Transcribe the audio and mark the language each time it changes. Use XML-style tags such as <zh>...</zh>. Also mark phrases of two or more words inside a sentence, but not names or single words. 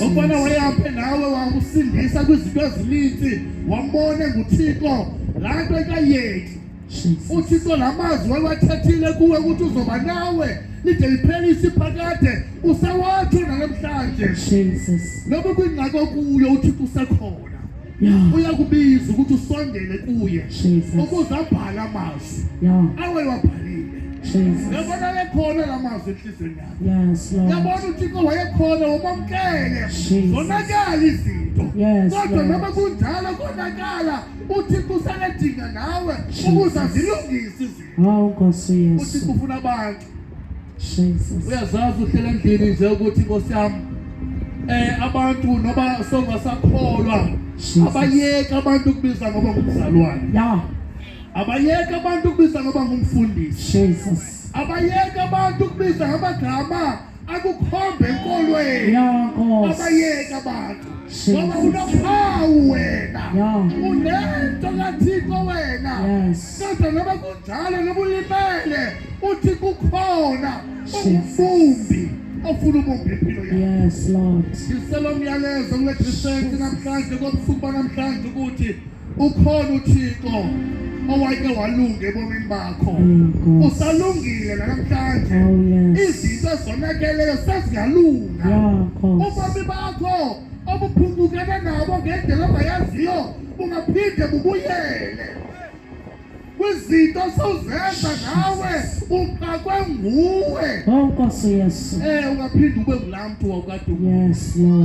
<xh>ukubona wayaphe nawe wakusindisa kwizinto ezininzi wambone nguThixo lanto ekayeki Jesus. uThixo lamazwi wawathethile kuwe ukuthi uzoba nawe lide liphelise iphakade usawatsho namhlanje Jesus. noma kwingxaki okuyo uThixo usekhona Yeah. uyakubiza ukuthi usondele kuye Jesus. ukuze abhale amazwi Yeah. awe wabhalile Jesus. yabona lekhona lamazwi enhliziyweni yakho</xh> <en>Yes, Lord.</en> <xh>yabona uThixo wayekhona wamamkele Jesus. zonakala izinto Yes, kodwa Lord. noma kunjalo konakala uThixo usanedinga nawe ukuze zilungise izinto Nkosi uThixo Yesu. ufuna abantu Jesus. uyazazi uhlela endlini nje ukuthi Nkosi yami abantu noba songasakholwa abayeka abantu ukubiza ngoba ngumzalwane Yeah. abayeka abantu ukubiza ngoba ngumfundisi Jesus. abayeka abantu ukubiza ngamagama akukhombe enkolweni Yeah, Nkosi. abayeka abantu ngoba unophawu wena Yeah. unento kaThixo wena Yes. kodwa noba kunjalo noba ulimele uthi kukhona ungumfumbi ofuna ububi impilo yakho.</xh> <en>Yes, Lord.</en> <xh>Iselo myalezo kule Christianity namhlanje kobusuku banamhlanje ukuthi ukhona uThixo owake walunga ebomini bakho. Usalungile namhlanje. Oh, yes. Izinto zonakeleyo seziyalunga.</xh> <en>Yeah, of course.</en> <xh>Ubomi bakho obuphungukene nabo ngendlela ongayaziyo bungaphinde bubuyele. Kwizinto sowuzenza nawe uqakwe nguwe. Oh, Nkosi Yesu. Ungaphinde ube ngulaa mntu wawukade</xh> <en>Yes, Lord.</en>